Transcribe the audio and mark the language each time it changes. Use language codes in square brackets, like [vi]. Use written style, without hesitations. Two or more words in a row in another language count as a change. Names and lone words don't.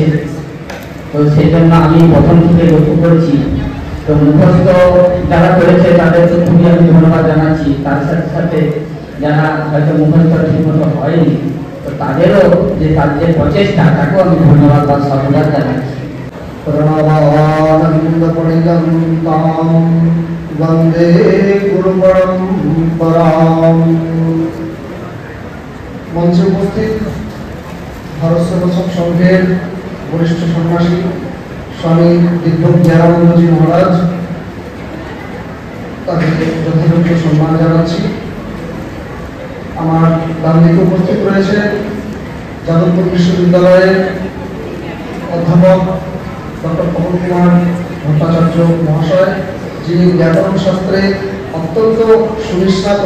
[bn] তো সেই জন্য আমি প্রথম থেকে লক্ষ্য করেছি, তো মুখস্থ যারা করেছে তাদেরকে খুবই আমি ধন্যবাদ জানাচ্ছি। তার সাথে সাথে যারা হয়তো মুখস্থ ঠিকমতো হয়নি তো তাদেরও যে তার যে প্রচেষ্টা তাকেও আমি ধন্যবাদ বা সাধুবাদ জানাচ্ছি। [sa] वंदे गुरु परंपरां। [bn] মঞ্চে উপস্থিত ভারত সেবক সংঘের বরিষ্ঠ সন্ন্যাসী স্বামী দিব্যজ্ঞানানন্দ জী মহারাজ তাদেরকে যথাযোগ্য সম্মান জানাচ্ছি। আমার ডান দিকে উপস্থিত রয়েছে যাদবপুর বিশ্ববিদ্যালয়ের অধ্যাপক ডক্টর পবন কুমার ভট্টাচার্য মহাশয়, যিনি ব্যাকরণ শাস্ত্রে অত্যন্ত সুনিশ্চিত।